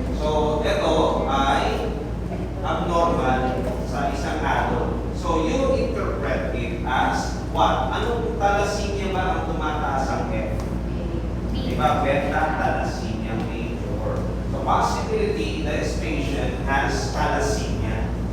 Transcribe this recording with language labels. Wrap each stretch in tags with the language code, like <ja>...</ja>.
<tl>So, ito ay abnormal sa isang adult.</tl> <en>So, you interpret it as what?</en> <tl>Anong thalassemia ba ang tumataas ang F? Diba? Beta thalassemia major.</tl> <en>So, possibility this patient has thalassemia.</en>